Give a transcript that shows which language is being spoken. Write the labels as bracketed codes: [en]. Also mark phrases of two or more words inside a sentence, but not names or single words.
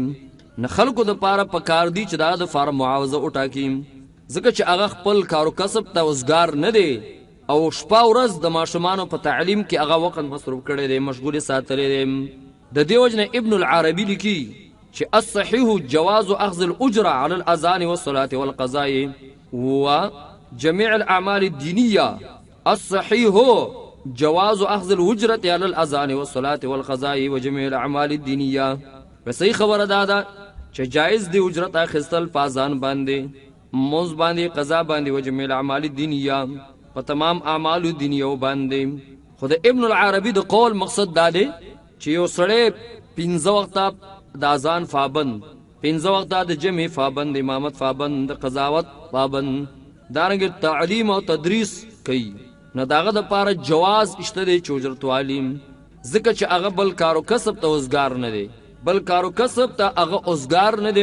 [ps] نه خلکو د پاره پکار دی چې دا د فارم معاوضه وټاکي، ځکه چې هغه خپل کارو کسب ته وزګار نه دی او شپه ورځ د ماشومانو په تعلیم کې هغه وخت مصروف کړی دی، مشغول ساتلی دی. د دې وجنه ابن العربي لیکي چې [ar] الصحيح جواز اخذ الاجره على الاذان والصلاه والقضاء وجميع الاعمال الدينيه. الصحيح جواز اخذ الاجره على الاذان والصلاه والقضاء وجميع الاعمال الدينيه. [ps] صحیح خبره ده چې جائز دی اجرت اخیستل په اذان باندې، موز باندې، قضا باندې، [ar] وجميع الاعمال الدينيه، [ps] په تمام اعمال دینیو باندې. خو د ابن العربي د قول مقصد دا دی چې یو سړی 15 وخته د اذان پابند، 15 وخته د جمع پابند، امامت پابند، د قضاوت پابند، دارنګه تعلیم او تدریس کوي، نه داغه د پاره جواز اشته دی چې اجرت والیم، ځکه چې هغه بل کارو کسب ته وزګار نه دی، بل کارو کسب ته هغه وزګار نه دی.